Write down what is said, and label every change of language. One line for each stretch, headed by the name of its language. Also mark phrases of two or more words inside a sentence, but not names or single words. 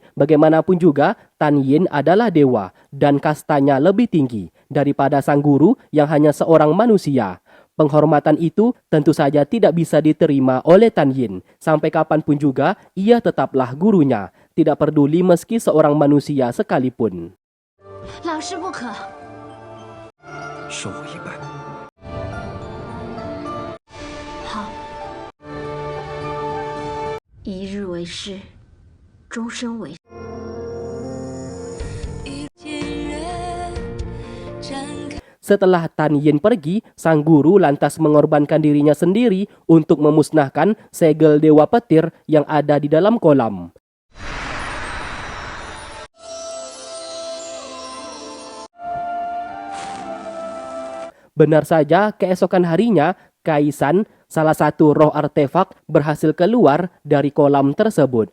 Indonesian: Bagaimanapun juga Tan Yin adalah dewa dan kastanya lebih tinggi daripada sang guru yang hanya seorang manusia. Penghormatan itu tentu saja tidak bisa diterima oleh Tan Yin. Sampai kapanpun juga ia tetaplah gurunya, tidak peduli meski seorang manusia sekalipun.
Chinese: 老师不可。受我一拜。好。一日为师，终身为师。
Indonesian: Setelah Tan Yin pergi, sang guru lantas mengorbankan dirinya sendiri untuk memusnahkan segel dewa petir yang ada di dalam kolam. Benar saja, keesokan harinya, Kaisan, salah satu roh artefak, berhasil keluar dari kolam tersebut.